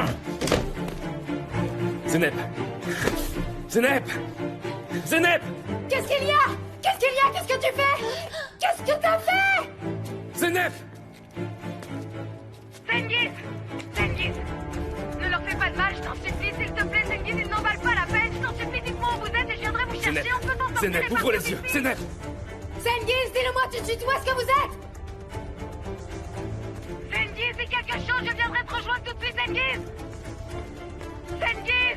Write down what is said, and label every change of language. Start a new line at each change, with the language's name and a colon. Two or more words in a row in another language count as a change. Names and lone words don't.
French: Zeynep! Zeynep! Zeynep! Qu'est-ce qu'il y a? Qu'est-ce qu'il y a? Qu'est-ce que tu fais? Qu'est-ce que t'as fait? Zeynep! Sengiz! Sengiz! Ne leur fais pas de mal, je t'en supplie, s'il te plaît, Sengiz, ils n'en valent pas la peine, je t'en supplie, dites-moi où vous êtes et je viendrai vous chercher, on peut t'en sortir. Zeynep, ouvre les yeux! Zeynep! Sengiz, dis-le-moi tout de suite, où est-ce que vous êtes? Sengiz, dis quelque chose, je viendrai te rejoindre tout de suite, Sengiz! Sengiz!